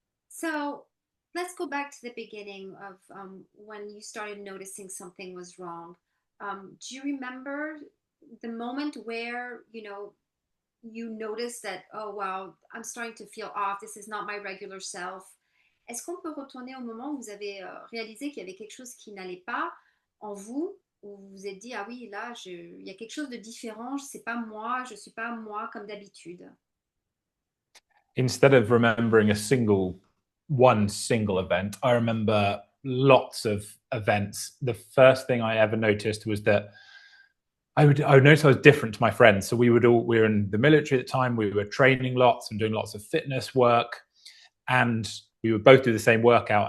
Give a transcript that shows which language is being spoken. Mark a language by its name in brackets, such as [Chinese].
[English] So let's go back to the beginning of when you started noticing something was wrong. Do you remember the moment where, you noticed that, oh, wow, I'm starting to feel off, this is not my regular self? [French] Est-ce qu'on peut retourner au moment où vous avez réalisé qu'il y avait quelque chose qui n'allait pas en vous, où vous vous êtes dit, ah oui, là, il y a quelque chose de différent, c'est pas moi, je suis pas moi comme d'habitude? [English] Instead of remembering one single event, I remember lots of events. The first thing I ever noticed was that I would notice I was different to my friends. So we were in the military at the time. We were training lots and doing lots of fitness work, and we would both do the same workout.